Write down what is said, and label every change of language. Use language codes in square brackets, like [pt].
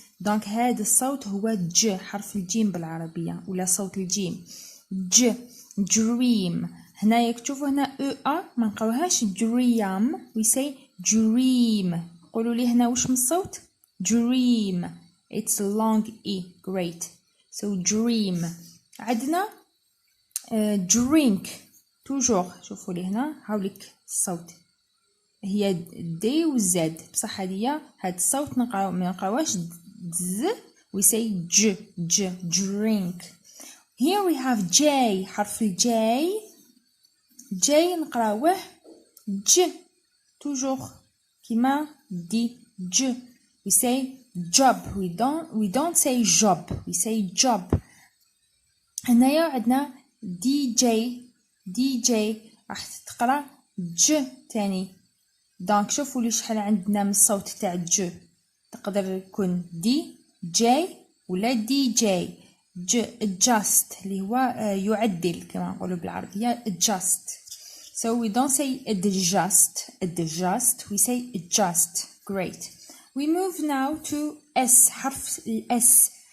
[ar] دونك هذا الصوت هو ج، حرف الجيم بالعربيه ولا صوت الجيم ج dream. هنايا تشوفوا هنا a ما نقراوهاش دريم، [en] we say dream. [ar] قولوا لي هنا واش من الصوت dream، [en] it's a long e. great. so dream. عندنا drink [fr] توجور. [ar] شوفوا لي هنا هاوليك الصوت هي دي والزاد، بصح هادي هاد الصوت نقراو ما نقراوهاش دز، [en] we say ج drink. Here we have J، [ar] حرف الجاي جاي نقراوه ج [fr] توجور [ar] كيما دي ج. [en] we say job، we don't say job، we say job. [ar] هنايا عندنا دي جي راح تقرا ج تاني. دونك شوفوا لي شحال عندنا من الصوت تاع ج، تقدر يكون دي جي ولا دي جي. ج adjust اللي هو يعدل كما نقولوا بالعربية adjust. [en] So we don't say adjust, we say adjust. Great. We move now to S، [ar] حرف الاس.